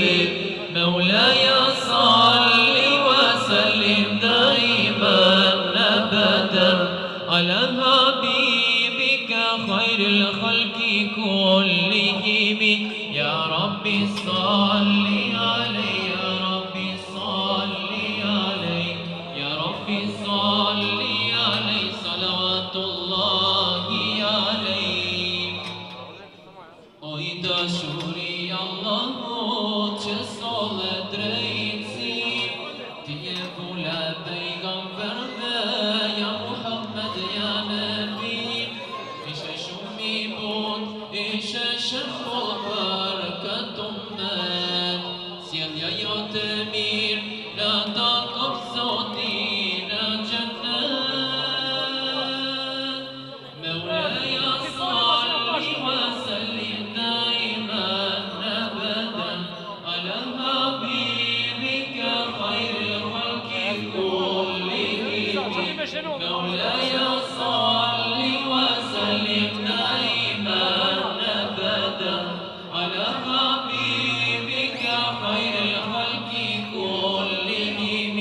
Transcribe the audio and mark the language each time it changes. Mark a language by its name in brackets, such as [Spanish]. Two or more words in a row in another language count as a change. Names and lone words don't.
[Arabic] مولاي صل وسلم دائما ابدا على حبيبك خير الخلق كلهم. يا ربي صل عليه، يا ربي صل عليه، يا ربي صل عليه صلوات الله عليه. [Albanian] Oj dashuri Allahut që solle drejtësi, ti je vula pejgamberve, ja Muhammed, [Arabic] يا نبي. [Albanian] Ishe shumë i bunë, ishe shembull për këtë ummet, sjellja jote mirë në takon Zotin në xhennet. [Arabic] مولاي صل وسلم دائما أبدا على حبيبك خير الخلق كلهم. مولاي صل وسلم دائما أبدا على حبيبك خير الخلق كلهم.